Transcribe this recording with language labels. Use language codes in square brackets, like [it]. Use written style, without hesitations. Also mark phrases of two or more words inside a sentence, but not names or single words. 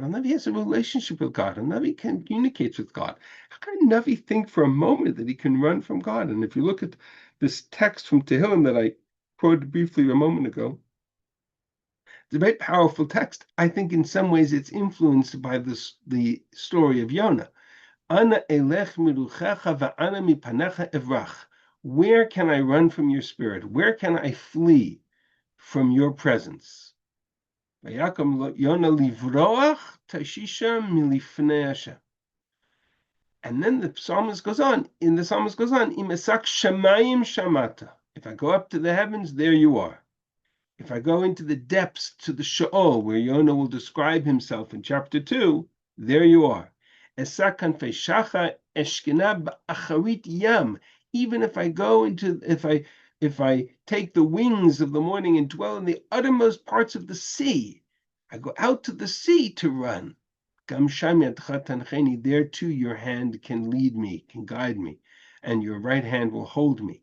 [en] A Navi has a relationship with God. A Navi communicates with God. How can a Navi think for a moment that he can run from God? And if you look at this text from Tehillim that I quoted briefly a moment ago, it's a very powerful text. I think in some ways it's influenced by the story of Yonah. [he] אנה אלך מרוחך ואנה מפניך אברח. [en] Where can I run from your spirit? Where can I flee from your presence? [he] ויקם יונה לברח תרשישה מלפני השם. [en] And then the psalmist goes on. [he] אם אסק שמים שם אתה. [en] If I go up to the heavens, there you are. If I go into the depths to the Sheol, where Yonah will describe himself in chapter 2, there you are. [he] אשא כנפי שחר אשכנה באחרית ים. [en] Even if I go into, if I take the wings of the morning and dwell in the uttermost parts of the sea, I go out to the sea to run. There too your hand can lead me, can guide me, and your right hand will hold me.